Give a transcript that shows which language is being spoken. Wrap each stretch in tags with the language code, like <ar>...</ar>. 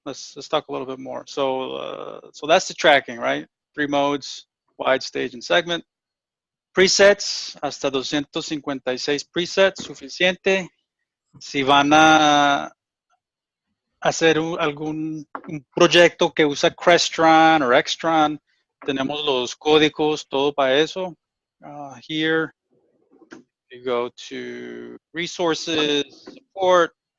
<en>Let's talk a little bit more. So that's the tracking, right? 3 modes, wide, stage, and segment.</en> <es>Presets, hasta 256 presets, suficiente. Si van a hacer algún un proyecto que usa Crestron o Extron, tenemos los códigos, todo para eso.</es> <en>Here, you go to resources, support.</en>